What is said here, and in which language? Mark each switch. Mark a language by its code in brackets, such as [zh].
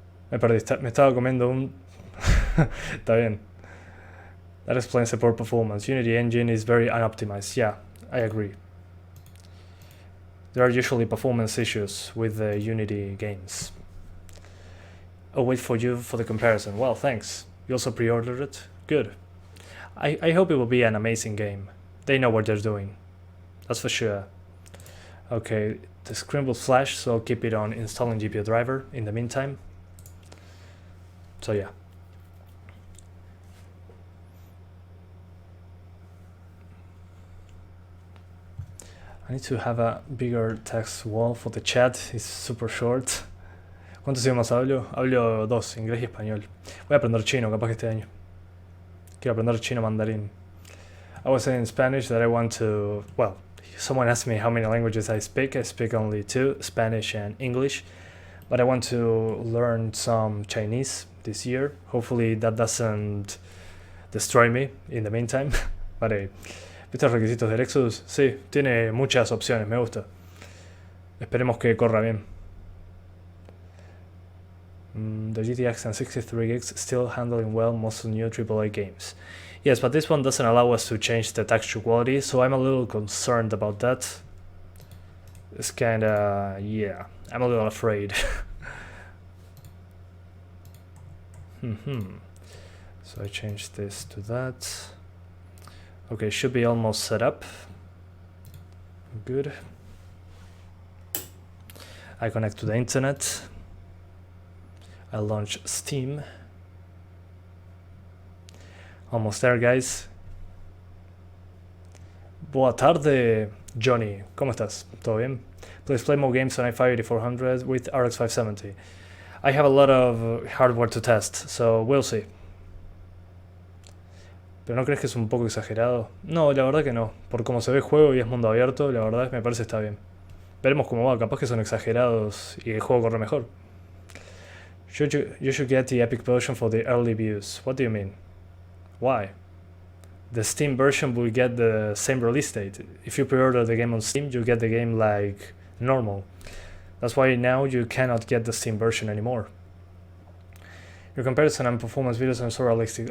[es] Me perdí, me estaba comiendo un... Está bien. [en] That explains the poor performance. Unity engine is very unoptimized. Yeah, I agree. There are usually performance issues with the Unity games. I'll wait for you for the comparison. Well, thanks. You also pre-ordered it? Good. I hope it will be an amazing game. They know what they're doing. That's for sure. Okay, the screen will flash, so I'll keep it on installing GPU driver in the meantime. So yeah. I need to have a bigger text wall for the chat. It's super short. [es] ¿Cuántos idiomas hablo? Hablo 2, inglés y español. Voy a aprender chino, capaz que este año. Quiero aprender chino mandarín. [en] I was saying in Spanish that I want to... Well, someone asked me how many languages I speak. I speak only 2, Spanish and English. But I want to learn some Chinese this year. Hopefully that doesn't destroy me in the meantime. [es] But ¿viste los requisitos del Exodus? Sí, tiene muchas opciones, me gusta. Esperemos que corra bien. [en] The GTX and 63 gigs still handling well most new AAA games. Yes, but this one doesn't allow us to change the texture quality, so I'm a little concerned about that. It's kinda... yeah, I'm a little afraid. So I changed this to that. Okay, should be almost set up. Good. I connect to the internet. I launch Steam. Almost there, guys. [pt] Boa tarde, [es] Johnny. ¿Cómo estás? ¿Todo bien? [en] Please play more games on i5 8400 with RX 570. I have a lot of hardware to test, so we'll see. [es] ¿Pero no crees que es un poco exagerado? No, la verdad que no. Por cómo se ve el juego y es mundo abierto, la verdad me parece que está bien. Veremos cómo va, capaz que son exagerados y el juego corre mejor. [en] You should get the Epic version for the early views. What do you mean? Why? The Steam version will get the same release date. If you pre-order the game on Steam, you get the game like normal. That's why now you cannot get the Steam version anymore. Your comparison and performance videos are so realistic.